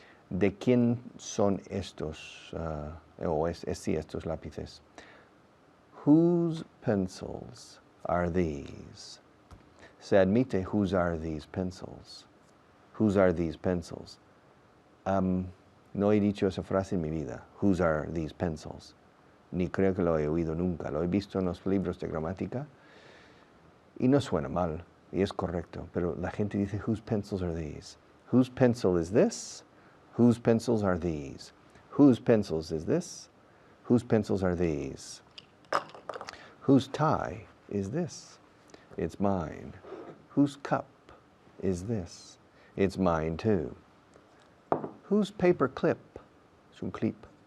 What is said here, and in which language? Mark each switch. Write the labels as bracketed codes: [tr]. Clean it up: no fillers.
[es] ¿De quién son estos, estos lápices? [en] Whose pencils are these? [es] Se admite, [en] whose are these pencils? Whose are these pencils? [es] No he dicho esa frase en mi vida. [en] Whose are these pencils? [es] Ni creo que lo he oído nunca. Lo he visto en los libros de gramática y no suena mal y es correcto. Pero la gente dice, [en] whose pencils are these? Whose pencil is this? Whose pencils are these? Whose pencils is this? Whose pencils are these? Whose tie is this? It's mine. Whose cup is this? It's mine too. Whose paper clip? [es] Es un clip.